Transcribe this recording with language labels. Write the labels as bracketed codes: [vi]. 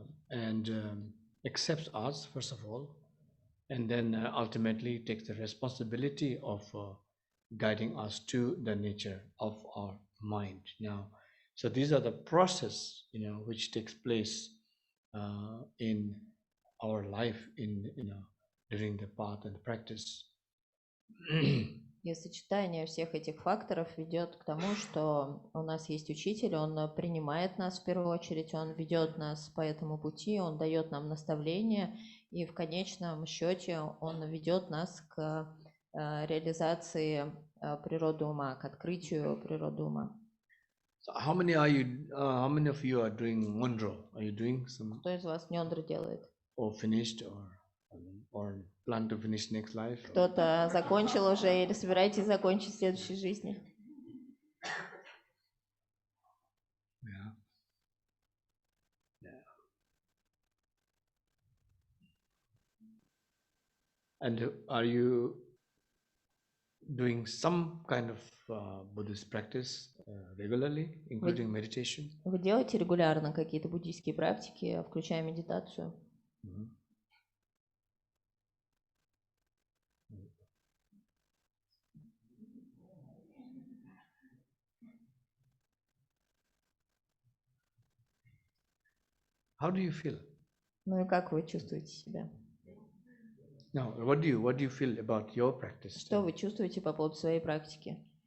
[en] and accepts us first of all, and then ultimately takes the responsibility of guiding us to the nature of our mind. Now, so these are the process, which takes place in our life, during the path and the practice. [ru] И сочетание всех этих факторов ведет к тому, что у нас есть учитель, он принимает нас в первую очередь, он ведет нас по этому пути, он дает нам наставления, и в конечном счете он ведет нас к реализации природы ума, к открытию природы ума. [en] So how many of you are doing Mondro? Are you doing some? [ru] Кто из вас нёндро делает? [en] Or finished, or plan to finish next life? [ru] Кто-то закончил уже или собираетесь закончить в следующей жизни? [en] Yeah. And are you doing some kind of Buddhist practice regularly, including meditation? [ru] Вы делаете регулярно какие-то буддийские практики, включая медитацию? [en] How do you feel? [ru] Ну и как вы чувствуете себя? [en] No, what do you feel about your practice? [ru] Что вы чувствуете по поводу своей практики?